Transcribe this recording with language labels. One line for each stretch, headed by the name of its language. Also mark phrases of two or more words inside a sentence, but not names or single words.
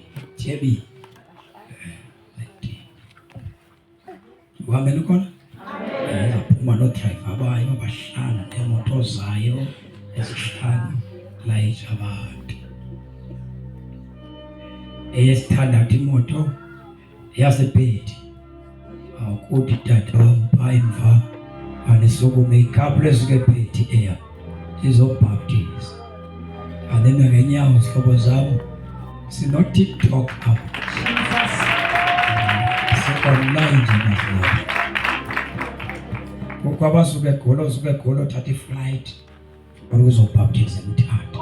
Xhosa: Tyebile uhambeni khona? Zaphuma no-driver abayo abahlanu neemoto zayo ezihlanu layitsha abantu. Eyesithandathu imoto yaseBhedi. Awukuthi tata phaa emva anisukume ikhapule esukeBhedi eya izobhaptiza. Andena ngenyawo zihlobo zam sino-TikTok apho. Online nje mahlobo. Kukho abasuke eGoli uthatha iflight ukuzobhaptiza eMthatha.